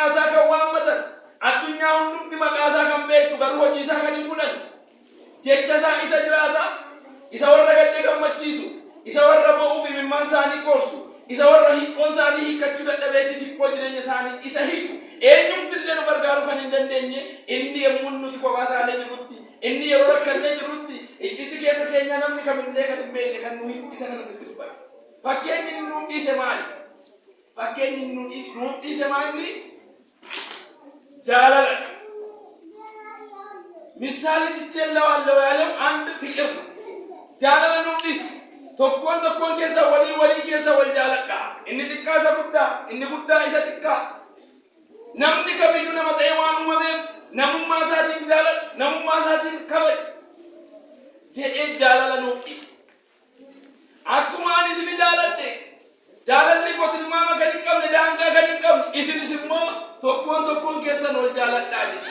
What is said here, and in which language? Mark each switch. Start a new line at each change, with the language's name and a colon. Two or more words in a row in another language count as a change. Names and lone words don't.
Oromo: isaa kan waammatan addunyaa hundumti maqaa isaa kan beektu garuu hojii isaa kan hin fudhan jecha isaa isa jiraata isa warra gadde gammachiisu isa warra bo'uuf imimmaan isaanii qoorsu isa warra hiikkoon isaanii hiikkachuu dadhabeetti hiikkoo jireenya isaanii isa hiiku eenyumtillee nu gargaaruu kan hin dandeenye inni yemmuu nuti kophaa taanee jirrutti inni yeroo rakkannee jirrutti icciti keessa keenya namni kamillee kan hin beekne kan nuyi isa kana nutti dubbata. Fakkeenyi nuuf dhiise maali? Fakkeenyi nuuf dhiise maali?
Amharic: Jaalala. ምሳሌ ትቼላችኋለሁ ያለው አንድ ፍቅር ነው።
Oromo: Jaalala nuuf dhiise. Tokkoon keessa walii keessa wal jaaladha. Inni xiqqaa isa guddaa, inni guddaa isa xiqqaa. Namni kamiyyuu nama ta'ee waan uumameef namummaa isaatiin jaalala, namummaa isaatiin kabaja. Jedhee jaalala nuuf dhiise. Akkuma ani isin jaaladhe jaalalli mootummaa kan hin qabne daangaa kan hin qabne isinis immoo tokkoon keessan wal jaaladhaa jedhe.